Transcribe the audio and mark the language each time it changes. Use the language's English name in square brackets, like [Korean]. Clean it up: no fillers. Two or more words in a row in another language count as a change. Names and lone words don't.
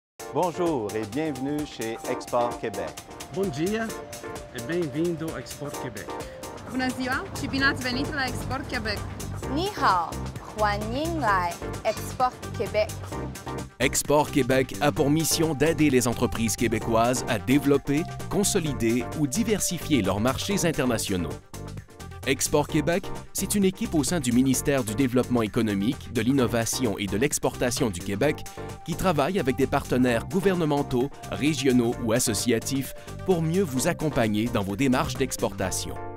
[French] Bonjour et bienvenue chez Export Québec. [Portuguese] Bom dia e bem-vindo a Export Québec. [Romanian] Bună ziua și bine ați venit la Export Québec! [Chinese] 你好，欢迎来, Export Québec. [French] Export Québec a pour mission d'aider les entreprises québécoises à développer, consolider ou diversifier leurs marchés internationaux. Export Québec, c'est une équipe au sein du ministère du Développement économique, de l'Innovation et de l'Exportation du Québec qui travaille avec des partenaires gouvernementaux, régionaux ou associatifs pour mieux vous accompagner dans vos démarches d'exportation.